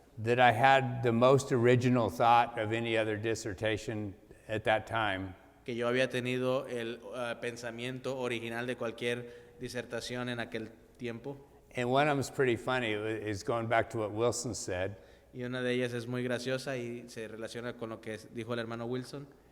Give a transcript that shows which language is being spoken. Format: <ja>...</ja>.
<en>that I had the most original thought of any other dissertation at that time.</en> <es>Que yo había tenido el pensamiento original de cualquier disertación en aquel tiempo.</es> <en>And one of them's pretty funny, is going back to what Wilson said.</en> <es>Y una de ellas es muy graciosa y se relaciona con lo que dijo el hermano Wilson.</es>